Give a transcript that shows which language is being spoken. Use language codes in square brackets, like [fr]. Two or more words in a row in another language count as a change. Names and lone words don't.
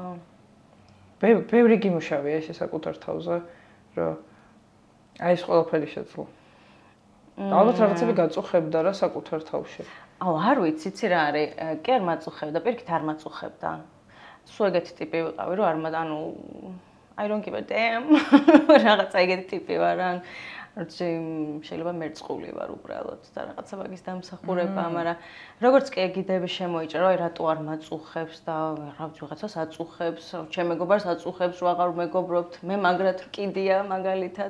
[ka] ბევრი გიმუშავია ეს საკუთარ თავზე, რომ აი ეს ყველაფერი შეძლო. ალბათ რაღაცები გაწუხებდა რა საკუთარ თავში. არ ვიცი, იცი რა არის, კი არ მაწუხებდა, პირიქით არ მაწუხებდა. სულ ეგეთი ტიპი ვიყავი, რომ არ [en] I don't give a damn. [ka] რაღაცა ეგეთი ტიპი ვარ, როცა შეიძლება მერწყული ვარ უბრალოდ და რაღაცა მაგის დამსახურება, მაგრამ როგორც კი ეგიდები შემოიჭრა, რომ რატო არ მაწუხებს და რაღაცას აწუხებს, ჩემ მეგობარს აწუხებს, რომ აღარ მეგობრობთ, მე მაგრად კიდია მაგალითად.